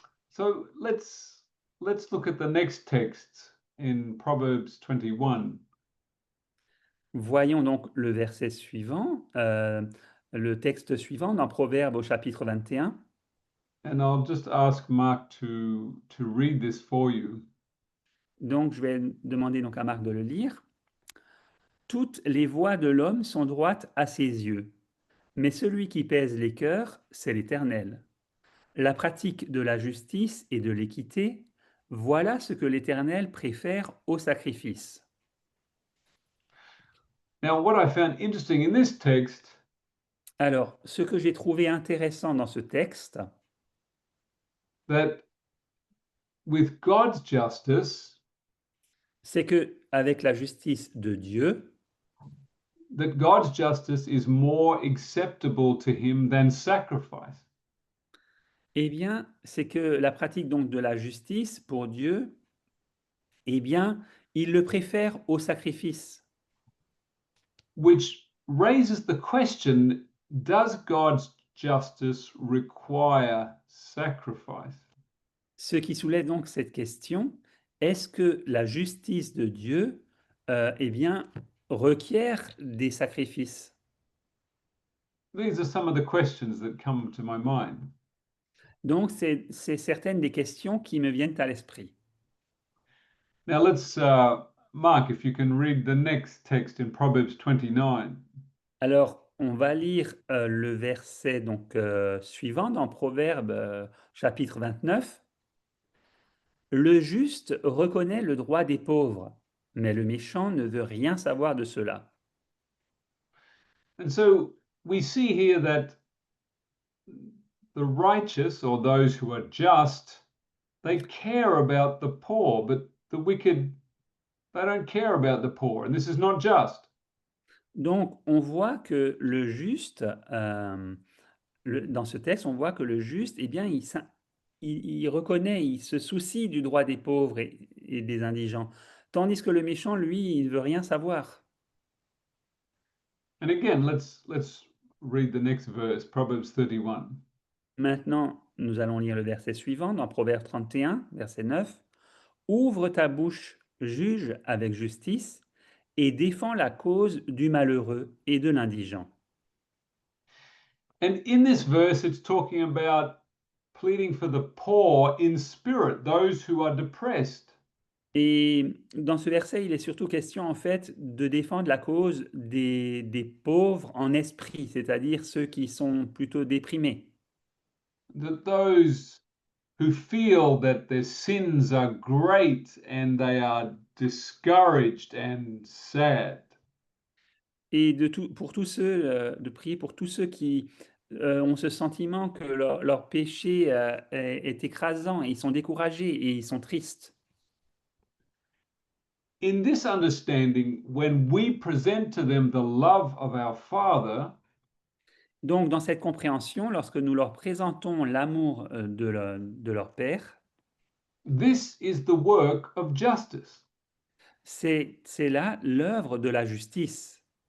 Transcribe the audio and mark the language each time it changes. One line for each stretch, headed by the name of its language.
English: So let's look at the next text in Proverbs 21.
French: Voyons donc le verset suivant, le texte suivant dans Proverbes au chapitre 21.
English: And I'll just ask Mark to read this for you.
French: Donc je vais demander donc à Marc de le lire. Toutes les voies de l'homme sont droites à ses yeux, mais celui qui pèse les cœurs, c'est l'Éternel. La pratique de la justice et de l'équité, voilà ce que l'Éternel préfère au sacrifice.
English: Now, what I found interesting in this text
French: Alors, ce que j'ai trouvé intéressant dans ce texte,
English: that with God's justice,
French: c'est que avec la justice de Dieu,
English: that God's justice is more acceptable to him than sacrifice.
French: eh bien, c'est que la pratique donc de la justice pour Dieu, eh bien, il le préfère au sacrifice.
English: Which raises the question, does God's justice require sacrifice?
French: Ce qui soulève donc cette question, est-ce que la justice de Dieu, eh bien, requiert des sacrifices?
English: These are some of the questions that come to my mind.
French: Donc, c'est certaines des questions qui me viennent à l'esprit.
English: Now let's, Mark, if you can read the next text in Proverbs 29.
French: Alors, on va lire le verset donc, suivant dans Proverbes chapitre 29. Le juste reconnaît le droit des pauvres, mais le méchant ne veut rien savoir de cela.
English: And so we see here that the righteous, or those who are just, they care about the poor, but the wicked, they don't care about the poor. And this is not just.
French: Donc, on voit que le juste, dans ce texte, on voit que le juste, eh bien, il reconnaît, il se soucie du droit des pauvres et des indigents, tandis que le méchant, lui, il ne veut rien savoir.
English: And again, let's read the next verse, Proverbs 31.
French: Maintenant, nous allons lire le verset suivant dans Proverbe 31, verset 9. Ouvre ta bouche, juge avec justice, et défends la cause du malheureux et de l'indigent.
English: And in this verse, it's talking about pleading for the poor in spirit, those who are depressed.
French: Et dans ce verset, il est surtout question en fait de défendre la cause des pauvres en esprit, c'est-à-dire ceux qui sont plutôt déprimés.
English: That those who feel that their sins are great and they are discouraged and sad.
French: Et pour tous ceux, de prier pour tous ceux qui ont ce sentiment que leur péché est écrasant, et ils sont découragés et ils sont tristes.
English: In this understanding, when we present to them the love of our Father,
French: Donc, dans cette compréhension, lorsque nous leur présentons l'amour de leur Père,
English: this is the work of justice.
French: c'est là l'œuvre de la justice.